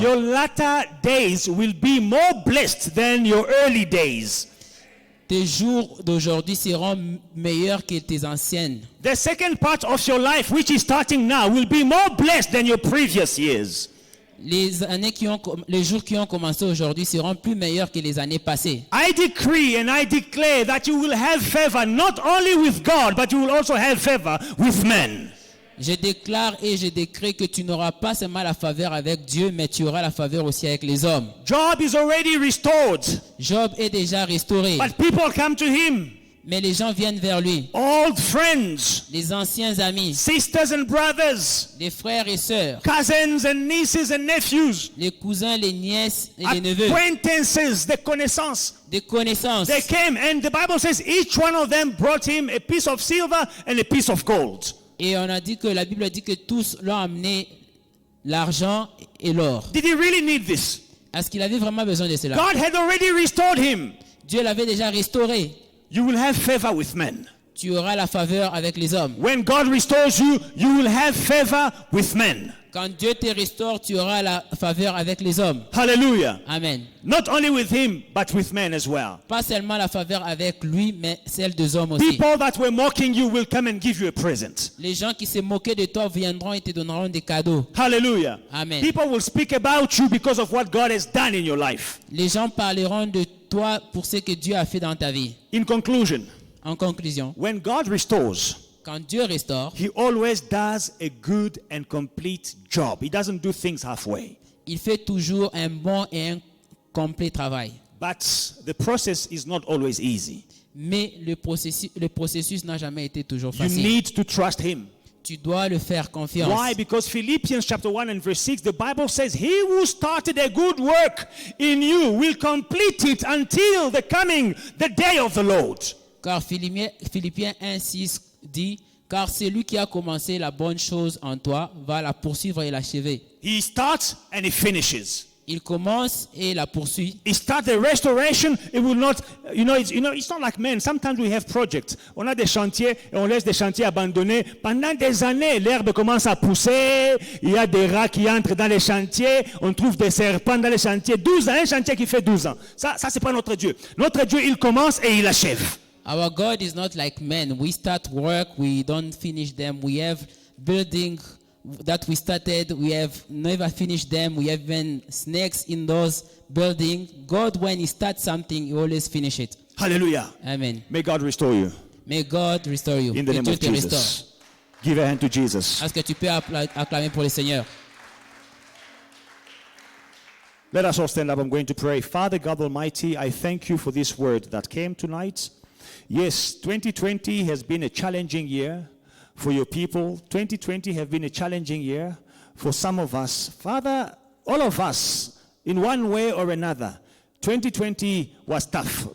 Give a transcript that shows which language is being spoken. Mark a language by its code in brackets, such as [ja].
[en] your latter days will be more blessed than your early days. [fr] Tes jours d'aujourd'hui seront meilleurs que tes anciennes. [en] The second part of your life, which is starting now, will be more blessed than your previous years. [fr] Les jours qui ont commencé aujourd'hui seront plus meilleurs que les années passées. [en] I decree and I declare that you will have favor not only with God, but you will also have favor with men. [fr] Je déclare et je décrète que tu n'auras pas seulement la faveur avec Dieu, mais tu auras la faveur aussi avec les hommes. [en] Job is already restored, [fr] Job est déjà restauré, [en] but people come to him. [fr] mais les gens viennent vers lui. [en] Old friends, [fr] Les anciens amis, [en] sisters and brothers, [fr] les frères et sœurs, [en] cousins and nieces and nephews, [fr] les cousins, les nièces et les neveux, [en] acquaintances, [fr] des connaissances. des connaissances. [en] They came, and the Bible says each one of them brought him a piece of silver and a piece of gold. [fr] Et on a dit que la Bible dit que tous l'ont amené l'argent et l'or. [en] Did he really need this? [fr] Est-ce qu'il avait vraiment besoin de cela? [en] God had already restored him. [fr] Dieu l'avait déjà restauré. [en] You will have favor with men. [fr] Tu auras la faveur avec les hommes. [en] When God restores you, you will have favor with men. [fr] Quand Dieu te restaure, tu auras la faveur avec les hommes. [en] Hallelujah. [fr] Amen. [en] Not only with him, but with men as well. [fr] Pas seulement la faveur avec lui, mais celle des hommes aussi. [en] People that were mocking you will come and give you a present. [fr] Les gens qui se moquaient de toi viendront et te donneront des cadeaux. [en] Hallelujah. [fr] Amen. [en] People will speak about you because of what God has done in your life. [fr] Les gens parleront de toi pour ce que Dieu a fait dans ta vie. [en] In conclusion, [fr] En conclusion, [en] when God restores, [fr] quand Dieu restaure, [en] he always does a good and complete job. He doesn't do things halfway. [fr] il fait toujours un bon et un complet travail. [en] But the process is not always easy. [fr] Mais le processus n'a jamais été toujours [en] You [fr] facile. [en] need to trust him. [fr] Tu dois le faire confiance. [en] Why? Because Philippians chapter 1 and verse 6, the Bible says, he who started a good work in you will complete it until the coming, the day of the Lord. [fr] Car Philippiens 1,6 dit, car celui qui a commencé la bonne chose en toi va la poursuivre et l'achever. [en] He starts and he finishes. [fr] Il commence et la poursuit. [en] He starts the restoration, it will not, it's not like men. Sometimes we have projects. [fr] On a des chantiers et on laisse des chantiers abandonnés. Pendant des années, l'herbe commence à pousser. Il y a des rats qui entrent dans les chantiers. On trouve des serpents dans les chantiers. 12 ans, un chantier qui fait 12 ans. Ça c'est pas notre Dieu. Notre Dieu, il commence et il achève. [en] Our God is not like men. We start work, we don't finish them. We have building that we started, we have never finished them. We have even snakes in those buildings. God, when he starts something, he always finish it. Hallelujah. [fr] Amen. [en] May God restore you. May God restore you. In the name [fr] Dieu [en] of [fr] te restaure. [en] Jesus. Give a hand to Jesus. [fr] Est-ce que tu peux acclamer pour le Seigneur? [en] Let us all stand up. I'm going to pray. Father God Almighty, I thank you for this word that came tonight. Yes, 2020 has been a challenging year for your people. 2020 has been a challenging year for some of us. Father, all of us, in one way or another, 2020 was tough.